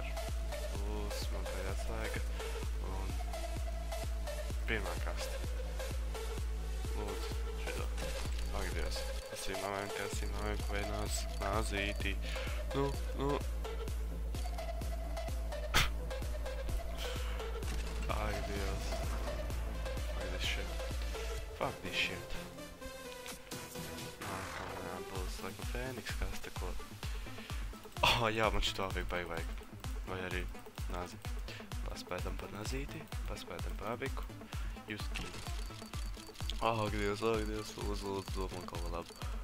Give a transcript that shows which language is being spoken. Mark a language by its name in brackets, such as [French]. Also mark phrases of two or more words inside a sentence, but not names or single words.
[Latvian] Būs man pēdējā atslēga. Un pirmā kasta. Lūdzu, šito. Ak, Dievs. Kasīm mamēm, vai nāzīti. Nu. Ak, Dievs. [English] Fuck this shit. [Latvian] Būs laikam Fēniks kaste, ko. Jā, man šito vajag. Vai arī nāzi. Paspētam par nazīti, paspētam par abiku. Juskī. Ak, Dievs, lūdzu, domā kaut ko labu.